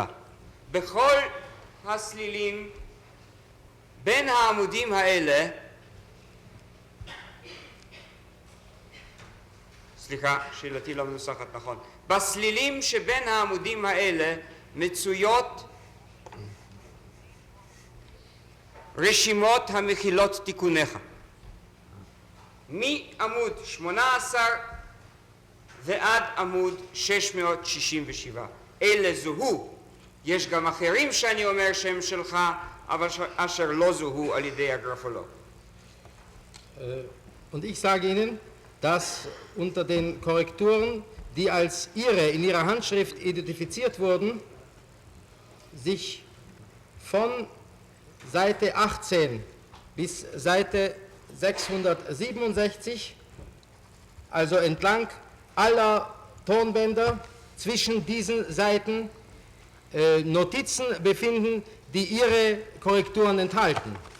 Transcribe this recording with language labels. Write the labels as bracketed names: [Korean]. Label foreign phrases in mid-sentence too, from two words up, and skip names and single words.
[Hebrew] בכל הסלילים בין העמודים האלה, סליחה, שאלתי לא מנוסחת נכון, בסלילים שבין העמודים האלה מצויות רשימות המכילות תיקוניך. מעמוד 18 ועד עמוד 667. אלה זוהו. יש גם אחרים שאני אומר שהם שלך, אבל אשר לא זוהו על ידי הגרפולוג. [German] Und ich sage Ihnen, dass unter den Korrekturen, die als Ihre in Ihrer Handschrift identifiziert wurden, sich von Seite 18 bis Seite 667, also entlang aller Tonbänder zwischen diesen Seiten, Notizen befinden, die Ihre Korrekturen enthalten.